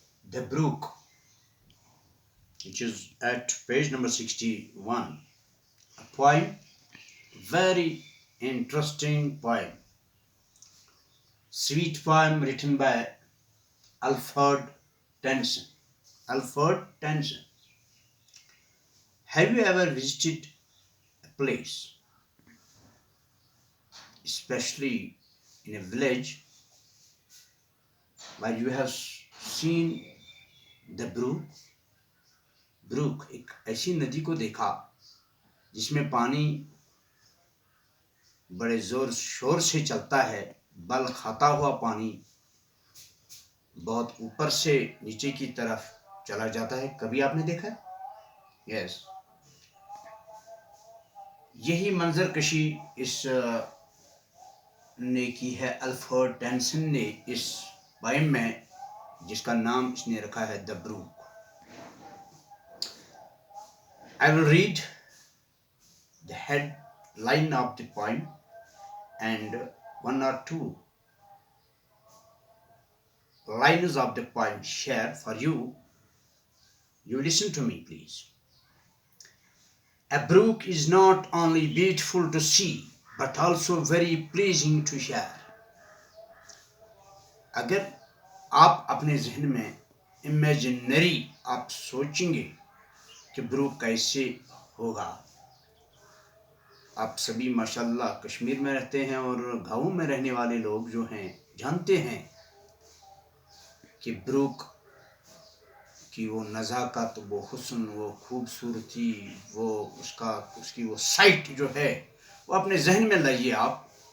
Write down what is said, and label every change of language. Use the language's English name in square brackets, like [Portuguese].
[English] The Brook, which is at page number 61, a poem, very interesting poem, sweet poem written by Alfred Tennyson. Alfred Tennyson. Have you ever visited a place, especially in a village, where you have seen the brook, [Urdu] ایک ایسی ندی کو دیکھا جس میں پانی بڑے زور شور سے چلتا ہے، بل کھاتا ہوا پانی بہت اوپر سے نیچے کی طرف چلا جاتا ہے. کبھی آپ نے دیکھا ہے؟ یس. یہی منظر کشی اس نے کی ہے الفریڈ ٹینسن نے اس پوئم میں، جس کا نام اس نے رکھا ہے The Brook. [English] I will read the headline of the poem and one or two lines of the poem share for you. You listen to me, please. A brook is not only beautiful to see, but also very pleasing to hear. [Urdu] اگر آپ اپنے ذہن میں imaginary آپ سوچیں گے کہ Brook کیسے ہوگا. آپ سبھی ماشاءاللہ کشمیر میں رہتے ہیں اور گاؤں میں رہنے والے لوگ جو ہیں جانتے ہیں کہ بروک کی وہ نزاکت، وہ حسن، وہ خوبصورتی، وہ اس کی وہ سائٹ جو ہے وہ اپنے ذہن میں لائیے آپ.